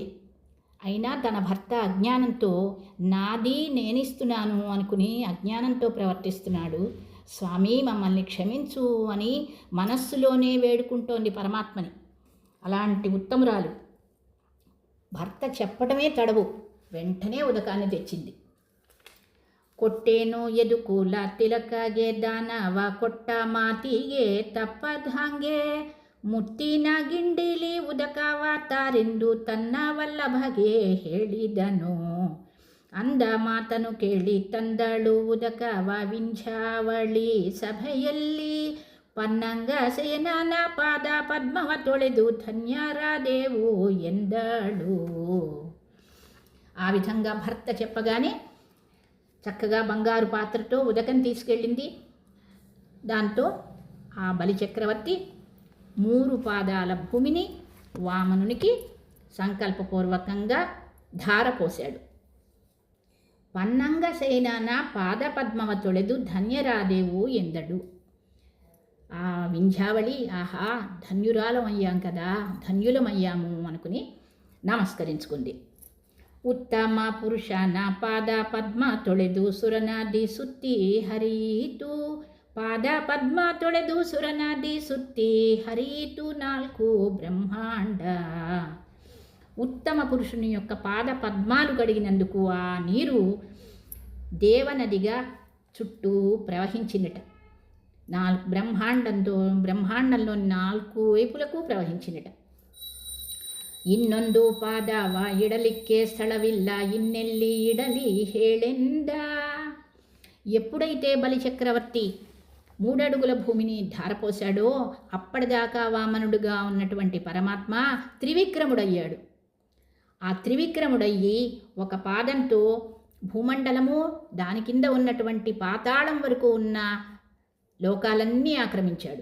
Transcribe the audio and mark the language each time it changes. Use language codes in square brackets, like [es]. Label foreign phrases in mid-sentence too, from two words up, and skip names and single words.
[te] అయినా తన భర్త అజ్ఞానంతో నాది నేనిస్తున్నాను అనుకుని అజ్ఞానంతో ప్రవర్తిస్తున్నాడు. స్వామి మమ్మల్ని క్షమించు అని మనస్సులోనే వేడుకుంటోంది పరమాత్మని. అలాంటి ఉత్తమురాలు భర్త చెప్పడమే తడవు, వెంటనే ఉదకాన్ని తెచ్చింది. [kn] ಕೊಟ್ಟೇನೋ ಎದುಕೂಲ ತಿಲಕಗೆ ದಾನವ ಕೊಟ್ಟ ಮಾತಿಗೆ ತಪ್ಪದಂಗೆ ಮುತ್ತಿನ ಗಿಂಡಿಲಿ ಉದಕವ ತಾರೆಂದು ತನ್ನ ವಲ್ಲಭಗೆ ಹೇಳಿದನು. ಅಂದ ಮಾತನು ಕೇಳಿ ತಂದಳು ಉದಕವ ವಿಂಧ್ಯಾವಳಿ ಸಭೆಯಲ್ಲಿ. ಪನ್ನಂಗ ಸೇನನ ಪಾದ ಪದ್ಮವ ತೊಳೆದು ಧನ್ಯರಾದೇವು ಎಂದಳು. [te] ఆ విధంగా భర్త చెప్పగానే చక్కగా బంగారు పాత్రతో ఉదకం తీసుకెళ్ళింది. దాంతో ఆ బలిచక్రవర్తి 3 పాదాల భూమిని వామనునికి సంకల్పపూర్వకంగా ధారపోశాడు. [kn] ಪನ್ನಂಗ ಸೇನಾನ ಪಾದ ಪದ್ಮವ ತೊಳೆದು ಧನ್ಯರಾದೇವು ಎಂದಡು. [te] ఆ వింధ్యావళి, ఆహా ధన్యురాలమయ్యాం కదా, ధన్యులమయ్యాము అనుకుని నమస్కరించుకుంది. [kn] ಉತ್ತಮ ಪುರುಷನ ಪಾದ ಪದ್ಮ ತೊಳೆದು ಸುರನಾದಿ ಸುತ್ತಿ ಹರಿಯಿತು. ಪಾದ ಪದ್ಮ ತೊಳೆದು ಸುರನಾದಿ ಸುತ್ತಿ ಹರಿಯಿತು 4 బ్రహ్మాండ. [te] ఉత్తమ పురుషుని యొక్క పాద పద్మాలు కడిగినందుకు ఆ నీరు దేవనదిగా చుట్టూ ప్రవహించినట. బ్రహ్మాండంలోని 4 వైపులకు ప్రవహించినట. [kn] ಇನ್ನೊಂದು ಪಾದವ ಇಡಲಿಕ್ಕೆ ಸ್ಥಳವಿಲ್ಲ, ಇನ್ನೆಲ್ಲಿ ಇಡಲಿ ಹೇಳೆಂದ. [te] ఎప్పుడైతే బలిచక్రవర్తి 3 అడుగుల భూమిని ధారపోశాడో అప్పటిదాకా వామనుడుగా ఉన్నటువంటి పరమాత్మ త్రివిక్రముడయ్యాడు. ఆ త్రివిక్రముడయ్యి ఒక పాదంతో భూమండలము, దాని కింద ఉన్నటువంటి పాతాళం వరకు ఉన్న లోకాలన్నీ ఆక్రమించాడు.